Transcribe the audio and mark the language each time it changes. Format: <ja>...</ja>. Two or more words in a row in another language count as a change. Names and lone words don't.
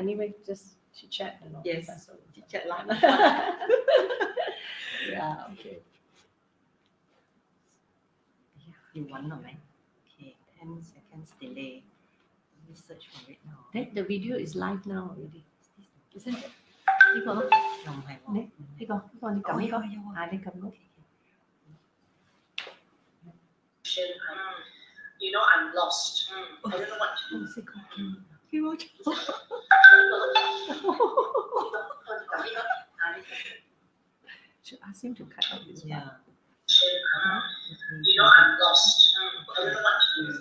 <en>Anyway, just chit chat and all. Yes. That's all. Chit-chat lah. Yeah. Okay. You want not, man? Okay, 10 seconds delay. Let me search for it now. The video is live now already. Isn't it?</en> <yue>呢個咯，又唔係喎。呢個你撳呢個，你撳咯。</yue> <en>I'm lost. I don't know what to do. Should ask him to cut out his Yeah. I'm lost. I don't know what to do.</en>